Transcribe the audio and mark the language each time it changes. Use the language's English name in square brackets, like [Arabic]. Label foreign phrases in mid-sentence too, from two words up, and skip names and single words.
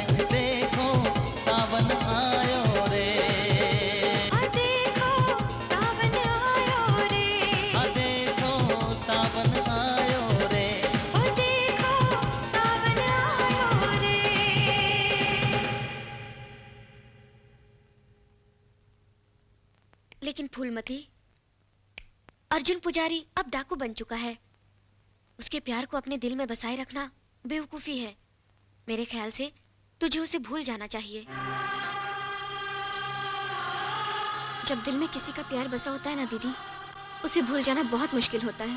[Hindi] देखो सावन आयो रे, देखो सावन आयो रे, देखो सावन आयो रे, देखो सावन आयो रे। लेकिन फूलमती, अर्जुन पुजारी अब डाकू बन चुका है। उसके प्यार को अपने दिल में बसाए रखना बेवकूफी है। मेरे ख्याल से तुझे उसे भूल जाना चाहिए। जब दिल में किसी का प्यार बसा होता है ना दीदी, उसे भूल जाना बहुत मुश्किल होता है।